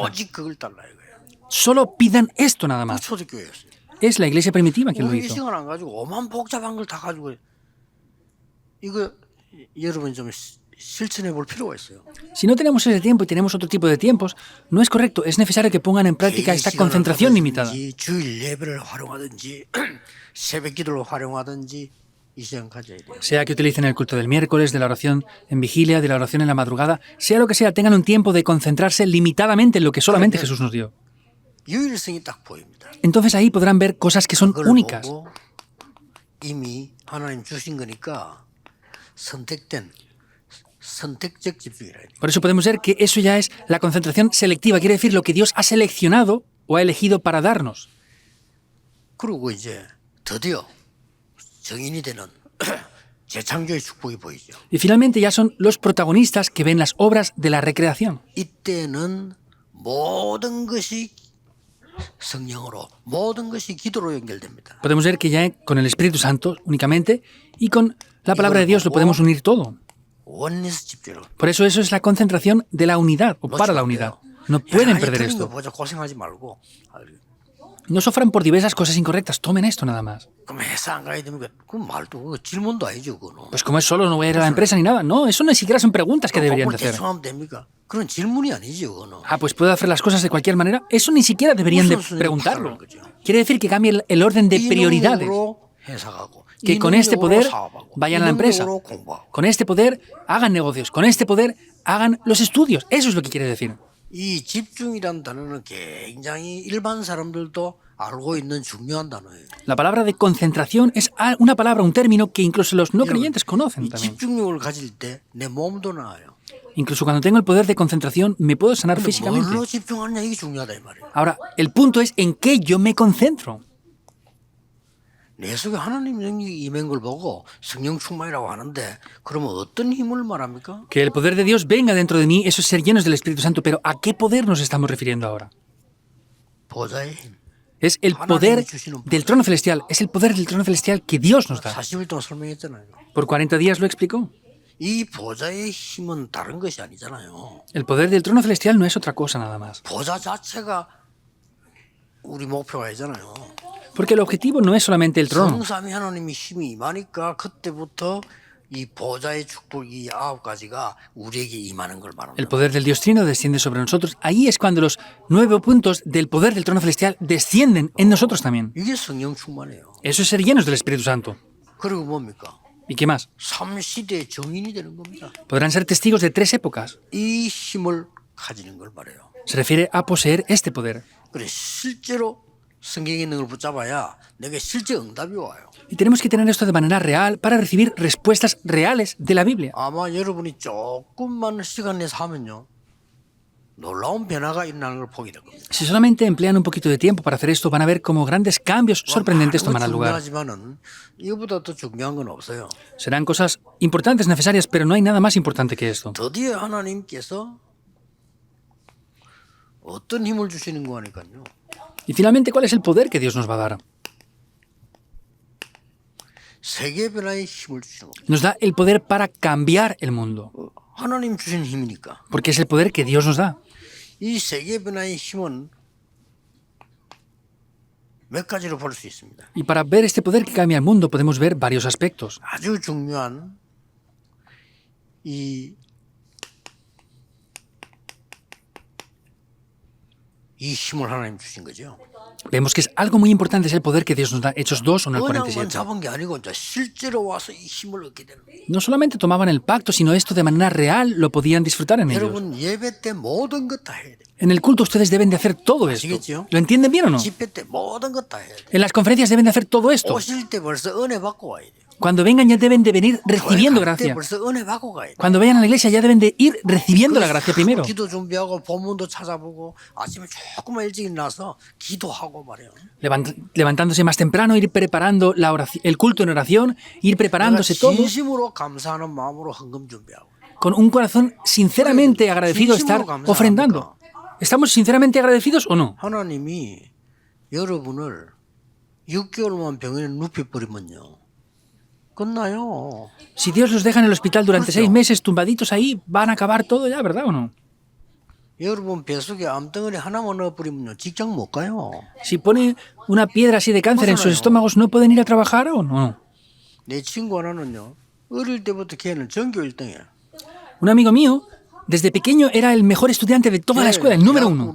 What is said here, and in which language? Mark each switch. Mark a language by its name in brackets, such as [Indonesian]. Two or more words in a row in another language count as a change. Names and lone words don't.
[Korean] 오직 그걸 달라 이거예요. [Spanish] Solo pidan esto nada más. [Korean] 초대교회였어요. [Spanish] Es la iglesia primitiva quien lo [Korean] 우리 [Spanish] hizo. [Korean] 시간 안 가지고 오만 복잡한 걸 다 가지고 이거 여러분 좀 실천해 볼 필요가 있어요. [Spanish] Si no tenemos ese tiempo y tenemos otro tipo de tiempos, no es correcto. Es necesario que pongan en práctica esta concentración limitada. [Korean] 주일 예배를 활용하든지 새벽 기도를 활용하든지 이 시간 가져야 돼요. [Spanish] Sea que utilicen el culto del miércoles, de la oración en vigilia, de la oración en la madrugada, sea lo que sea, tengan un tiempo de concentrarse limitadamente en lo que solamente Jesús nos dio. [Korean] 유일성이 딱 보입니다. [Spanish] Entonces ahí podrán ver cosas que son [Korean] 그걸 [Spanish] únicas. [Korean] 보고 이미 하나님 주신 거니까 선택적 집중이라 해요. [Spanish] Por eso podemos ver que eso ya es la concentración selectiva, quiere decir lo que Dios ha seleccionado o ha elegido para darnos. [Korean] 그리고 이제 드디어 정인이 되는 재창조의 축복이 보이죠. [Spanish] Y finalmente ya son los protagonistas que ven las obras de la recreación. [Korean] 이때는 모든 것이 성령으로, 모든 것이 기도로 연결됩니다. [Spanish] Podemos ver que ya con el Espíritu Santo únicamente y con la palabra de Dios lo podemos unir todo. [Korean] 원리스 집중을. [Spanish] Por eso es la concentración de la unidad o para la unidad. No pueden perder [Korean] 틀린 거 [Spanish] esto. [Korean] 보자 고생하지 말고. [Spanish] No sufran por diversas cosas incorrectas. Tomen esto nada más. [Korean] 그럼 회사 안 가야 됩니까? 그 말도 그 질문도 아니죠, 그거는. [Spanish] Pues como es solo, no voy a ir a la empresa ni nada. No, eso ni siquiera son preguntas que deberían de hacer. [Korean] 대충 하면 됩니까? 그런 질문이 아니죠, 그거는. [Spanish] Ah, pues puedo hacer las cosas de cualquier manera. Eso ni siquiera deberían de preguntarlo. Quiere decir que cambie el orden de prioridades. [Korean] 능력으로 회사 가고, [Spanish] Que [Korean] 이 [Spanish] con este [Korean] 능력으로 [Spanish] poder [Korean] 사업하고, [Spanish] vayan [Korean] 이 [Spanish] a la empresa. [Korean] 능력으로 공부하고. [Spanish] Con este poder hagan negocios. Con este poder hagan los estudios. Eso es lo que quiere decir. [Korean] 이 집중이란 단어는 굉장히 일반 사람들도 알고 있는 중요한 단어예요. [Spanish] La palabra de concentración es una palabra, un término que incluso los no creyentes conocen [Korean] 이 [Spanish] también. [Korean] 집중력을 가질 때 내 몸도 나아요. [Spanish] Incluso cuando tengo el poder de concentración me puedo sanar [Korean] 근데 [Spanish] físicamente. [Korean] 뭘로 집중하냐 이게 중요하다 이 말이에요. [Spanish] Ahora, el punto es en qué yo me concentro. [Korean] 내 속에 하나님 능력이 임한 걸 보고 성령 충만이라고 하는데 그러면 어떤 힘을 말합니까? [Spanish] Que el poder de Dios venga dentro de mí, eso es ser llenos del Espíritu Santo. Pero ¿a qué poder nos estamos refiriendo ahora? [Korean] 보좌의 힘. [Spanish] Es el poder del trono celestial. Es el poder del trono celestial que Dios nos da. [Korean] 40일 동안 설명했잖아요. [Spanish] Por 40 días lo explicó. [Korean] 이 보좌의 힘은 다른 것이 아니잖아요. [Spanish] El poder del trono celestial no es otra cosa nada más. [Korean] 보좌 자체가 우리 목표가 아니잖아요. [Spanish] Porque el objetivo no es solamente el trono. [Korean] 성삼위 하나님의 힘이 임하니까 그때부터 이 보좌의 축복이 9가지가 우리에게 임하는 걸 말합니다. [Spanish] El poder del Dios Trino desciende sobre nosotros. Ahí es cuando los 9 puntos del poder del trono celestial descienden en nosotros también. [Korean] 이게 성령 충만이에요. [Spanish] Eso es ser llenos del Espíritu Santo. [Korean] 그리고 뭡니까? [Spanish] ¿Y qué más? [Korean] 3시대의 정인이 되는 겁니다. [Spanish] Podrán ser testigos de 3 épocas. [Korean] 이 힘을 가지는 걸 말해요. [Spanish] Se refiere a poseer este poder. [Korean] 그래 실제로 성경에 있는 걸 붙잡아야 내게 실제 응답이 와요. [Spanish] Y tenemos que tener esto de manera real para recibir respuestas reales de la Biblia. [Korean] 아마 여러분이 조금만 시간 내서 하면요. 놀라운 변화가 일어나는 걸 보게 될 겁니다. [Spanish] Si solamente emplean un poquito de tiempo para hacer esto, van a ver cómo grandes cambios sorprendentes tomarán lugar. [Korean] 중요하지만은 이거보다 더 중요한 건 없어요. [Spanish] Serán cosas importantes, necesarias, pero no hay nada más importante que esto. [Korean] 드디어 하나님께서 어떤 힘을 주시는 거 하니까요. [Spanish] Y finalmente, ¿cuál es el poder que Dios nos va a dar? [Korean] 세계 변화의 힘을 주시는 겁니다. [Spanish] Nos da el poder para cambiar el mundo, [Korean] 하나님 주신 힘이니까. [Spanish] porque es el poder que Dios nos da. [Korean] 이 세계 변화의 힘은 몇 가지로 볼 수 있습니다. [Spanish] Y para ver este poder que cambia el mundo podemos ver varios aspectos. [Korean] 아주 중요한 이 힘을 하나님 주신 거죠. [Spanish] Vemos que es algo muy importante, es el poder que Dios nos da. Hechos 2 o en el [Korean] 언약만 [Spanish] 47. [Korean] 잡은 게 아니고 이제 실제로 와서 이 힘을 얻게 되는 거예요. [Spanish] No solamente tomaban el pacto, sino esto de manera real lo podían disfrutar en ellos. [Korean] 여러분 예배 때 모든 것 다 해야 돼요. [Spanish] En el culto ustedes deben de hacer todo esto. [Korean] 아시겠죠? [Spanish] ¿Lo entienden bien o no? [Korean] 집회 때 모든 것 다 해야 돼요. [Spanish] En las conferencias deben de hacer todo esto. [Korean] 오실 때 벌써 은혜 받고 와야 돼요. [Spanish] Cuando vengan ya deben de venir recibiendo [Korean] 갈 때 [Spanish] gracia. [Korean] 벌써 은혜 받고 가야 돼요. [Spanish] Cuando vayan a la iglesia ya deben de ir recibiendo la gracia primero. [Korean] 기도 준비하고 본문도 찾아보고 아침에 조금만 일찍 일어나서 기도하고 말이에요. [Spanish] Levantándose más temprano, ir preparando la el culto en oración, ir preparándose todo [Korean] 진심으로 감사하는 마음으로 헌금 준비하고. [Spanish] con un corazón sinceramente agradecido a estar ofrendando. ¿Estamos sinceramente agradecidos o no? [Korean] 하나님이 여러분을 6개월만 병원에 눕혀버리면요. 끝나요. [Spanish] Si Dios los deja en el hospital durante 6 meses tumbaditos ahí, van a acabar todo ya, ¿verdad o no? [Korean] 여러분 뱃속에 암덩어리 하나만 넣어버리면요. 직장 못 가요. [Spanish] Si pone una piedra así de cáncer en sus estómagos, ¿no pueden ir a trabajar o no? [Korean] 내 친구 하나는요. 어릴 때부터 걔는 전교 1등이에요. [Spanish] Un amigo mío, desde pequeño, era el mejor estudiante de toda la escuela, el número 1.